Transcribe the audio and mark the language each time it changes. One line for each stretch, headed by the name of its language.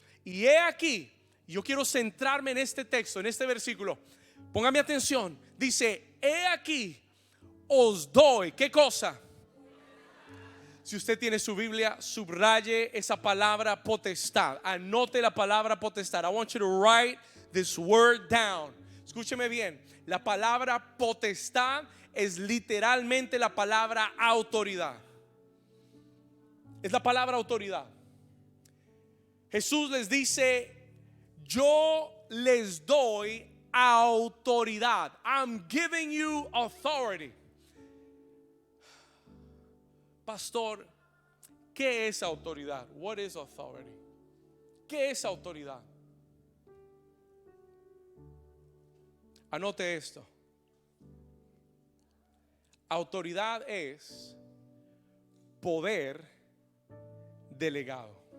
Spanish: Y he aquí, yo quiero centrarme en este texto, en este versículo. Póngame atención. Dice: he aquí, os doy, ¿qué cosa? Si usted tiene su Biblia, subraye esa palabra potestad. Anote la palabra potestad.
English: I want you to write this word down.
Spanish: Escúcheme bien. La palabra potestad es literalmente la palabra autoridad. Es la palabra autoridad. Jesús les dice: yo les doy autoridad.
English: I'm giving you authority.
Spanish: Pastor, ¿qué es autoridad?
English: What is authority?
Spanish: ¿Qué es autoridad? Anote esto. Autoridad es poder delegado.